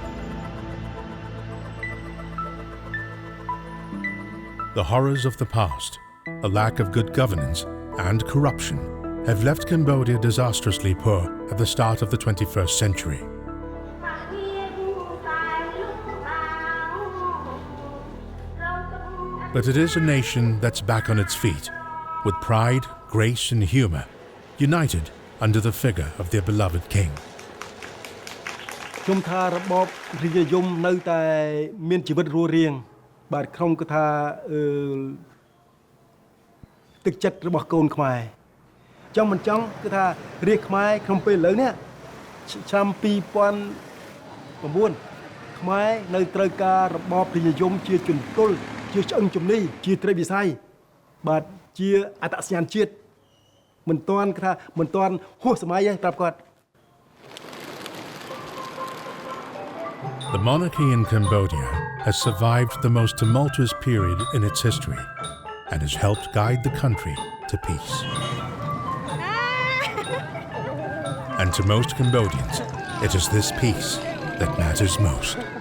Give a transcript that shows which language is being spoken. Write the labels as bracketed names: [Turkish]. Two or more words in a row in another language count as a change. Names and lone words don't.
[English] The horrors of the past, a lack of good governance, and corruption have left Cambodia disastrously poor at the start of the 21st century. But it is a nation that's back on its feet, with pride, grace, and humor, united under the figure of their beloved king. [Khmer] ខ្ញុំថារបបរាជនិយមនៅតែមានជីវិតរស់រានបាទខ្ញុំគឺថាទឹកចិត្តរបស់កូនខ្មែរចង់មិនចង់គឺថារាជខ្មែរក្នុងពេលឥឡូវនេះឆ្នាំ2009ខ្មែរនៅត្រូវការរបបរាជនិយមជាជំទល់ជាឆ្អឹងជំនីជាត្រីវិស័យបាទជាអត្តសញ្ញាណជាតិមិនតាន់គឺថាមិនតាន់ហួសសម័យទេប្រាប់គាត់ [English] The monarchy in Cambodia has survived the most tumultuous period in its history and has helped guide the country to peace. And to most Cambodians, it is this peace that matters most.